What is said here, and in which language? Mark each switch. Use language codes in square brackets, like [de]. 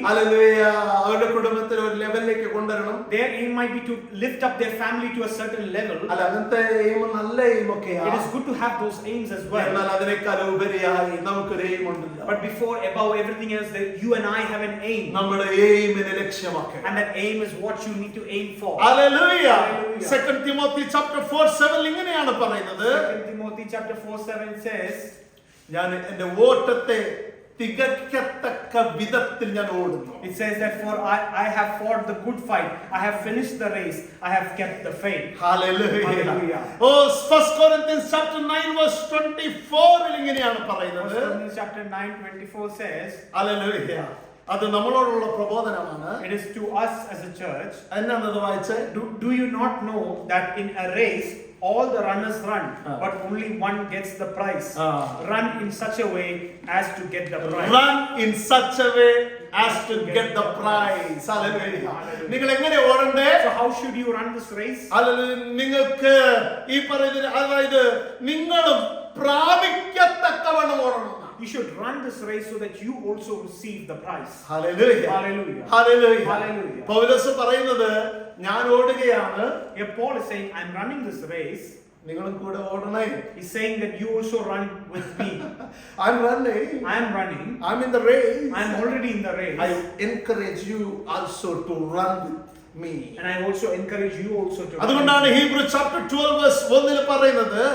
[ml] Hallelujah. അവരുടെ കുടുംബത്തെ ഒരു ലെവലിലേക്ക് കൊണ്ടുവരണം. [en] Their aim might be to lift up their family to a certain level. [ml] അല്ല, അങ്ങനത്തെ എയിം നല്ല എയിം ഒക്കെയാണ്. [en] It is good to have those aims as well. [ml] എന്നാൽ അതിനേക്കാൾ ഉപരിയായി നമുക്കൊരു എയിം ഉണ്ടല്ലോ. [en] But before, above everything else, that you and I have an aim. [ml] നമ്മുടെ എയിമിനെ ലക്ഷ്യമാക്കുക. [en] And that aim is what you need to aim for. [ml] Hallelujah. [en] Hallelujah. 2 Timothy chapter 4:7 [ml] ഇങ്ങനെയാണ് പറയുന്നത്. [en] 2 Timothy chapter 4:7 says, [ml] ഞാൻ എൻ്റെ ഓട്ടത്തെ തികക്കത്തക്ക വിധത്തിൽ ഞാൻ ഓടുന്നു. [en] it says that for I have fought the good fight, I have finished the race, I have kept the faith. Hallelujah. Hallelujah. Oh, 1 Corinthians chapter 9 verse 24 [ml] ൽ ഇങ്ങനെയാണ് [en] 1 [ml] പറയുന്നത്. [en] Corinthians chapter 9:24 says, [ml] Hallelujah. അത് നമ്മളോടുള്ള പ്രബോധനമാണ്. [en] it is to us as a church. [ml] എന്നാണ് വായിച്ചേ? [en] Do you not know that in a race all the runners run, but only one gets the prize? Run in such a way as to get the prize. Run in such a way as to get the prize. [ml] Hallelujah. നിങ്ങൾ എങ്ങനെ ഓടണ്ടേ? [en] So how should you run this race? Hallelujah. [ml] നിങ്ങൾക്ക് ഈ പറയുന്ന, അതായത് നിങ്ങളും പ്രാപിക്കത്തക്കവണ്ണം ഓടണം. [en] You should run this race so that you also receive the prize. Hallelujah. Hallelujah. Hallelujah. Hallelujah. [ml] പൗലോസ് പറയുന്നത്, ഞാൻ ഓടുകയാണ്, [en] Here Paul is saying, I'm running this race. [ml] നിങ്ങളും കൂടെ ഓടണേ. [en] He's saying that you also run with me. I'm running. I'm running. I'm in the race. I'm already in the race. I encourage you also to run with me. And I also encourage you also to run. [ml] അതുകൊണ്ടാണ് [en] Hebrews chapter 12 verse 1 [ml] ൽ പറയുന്നത്,